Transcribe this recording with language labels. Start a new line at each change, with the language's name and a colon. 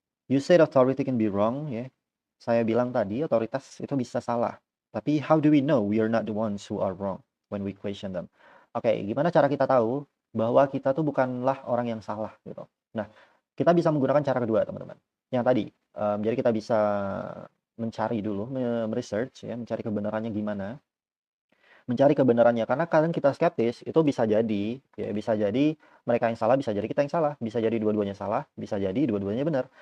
English: You said authority can be wrong, ya.
Indonesian: Saya bilang tadi otoritas itu bisa salah. Tapi
English: how do we know we are not the ones who are wrong when we question them?
Indonesian: Oke, gimana cara kita tahu bahwa kita tuh bukanlah orang yang salah gitu. Nah, kita bisa menggunakan cara kedua, teman-teman. Yang tadi, jadi kita bisa mencari dulu, research ya, mencari kebenarannya gimana. Mencari kebenarannya, karena kadang kita skeptis, itu bisa jadi, ya bisa jadi mereka yang salah, bisa jadi kita yang salah, bisa jadi dua-duanya salah, bisa jadi dua-duanya benar.